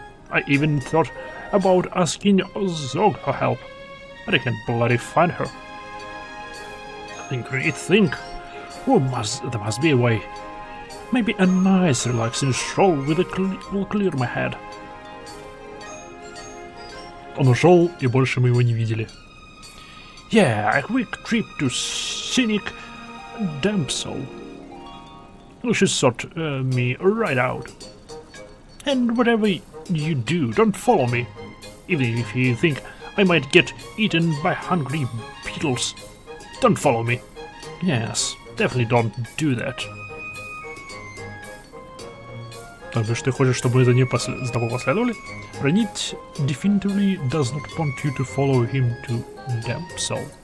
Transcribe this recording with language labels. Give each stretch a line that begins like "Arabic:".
English: I even thought about asking Zog for help, but I can't bloody find her. Think. There must be a way. Maybe a nice relaxing stroll will clear my head.
Russian: Он ушел, и больше мы его не видели.
English: Yeah, a quick trip to scenic Damsel. She sought me right out. And whatever you do, don't follow me. Even if you think I might get eaten by hungry beetles. Don't follow me. Yes, definitely don't do that.
Russian: То бишь ты хочешь, чтобы мы за тобой последовали?
English: Ranit definitively does not want you to follow him to Damsel.